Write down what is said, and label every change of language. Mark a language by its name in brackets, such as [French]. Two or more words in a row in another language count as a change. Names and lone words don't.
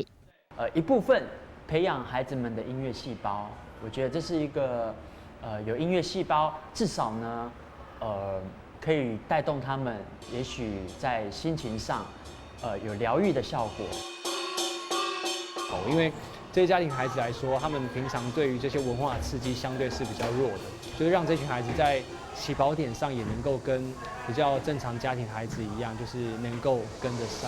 [Chinese] 一部分培養孩子們的音樂細胞，我覺得這是一個有音樂細胞，至少呢可以帶動他們，也許在心情上有療癒的效果。因為這些家庭孩子來說，他們平常對於這些文化的刺激相對是比較弱的，就是讓這群孩子在起跑點上也能夠跟比較正常家庭孩子一樣，就是能夠跟得上。